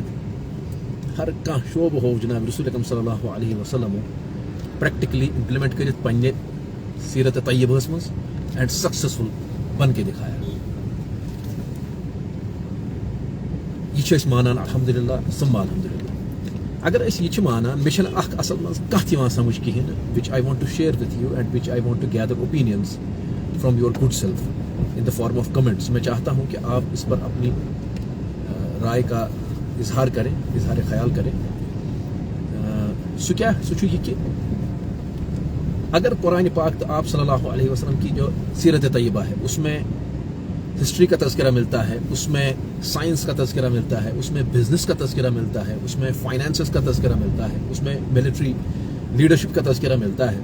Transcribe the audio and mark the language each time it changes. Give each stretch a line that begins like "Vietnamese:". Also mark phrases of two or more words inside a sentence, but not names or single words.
Kashmiri: ہر کانٛہہ شعبہ ہو جناب رسول اکرم
Arabic: صلی اللہ علیہ وسلم
English: practically implement
Kashmiri: کرت پنہ سیرت طیبہ مز
English: and successful
Urdu: بن کے دکھایا.
Kashmiri: یہ مانان
Arabic: الحمدللہ ثم الحمدللہ.
Kashmiri: اگر اس یہ مانان مے اخ اصل مز کت سمجھ کہین
English: which I want to share with you and which I want to gather opinions from your good self in the form of comments.
Urdu: میں چاہتا ہوں کہ آپ اس پر اپنی رائے کا اظہار کریں, اظہار خیال کریں. سو یہ کہ اگر قرآن پاک تو آپ
Arabic: صلی اللہ علیہ وسلم
Urdu: کی جو سیرت طیبہ ہے اس میں ہسٹری کا تذکرہ ملتا ہے, اس میں سائنس کا تذکرہ ملتا ہے, اس میں بزنس کا تذکرہ ملتا ہے, اس میں فائنانسز کا تذکرہ ملتا ہے, اس میں
English: military leadership
Urdu: کا تذکرہ ملتا ہے.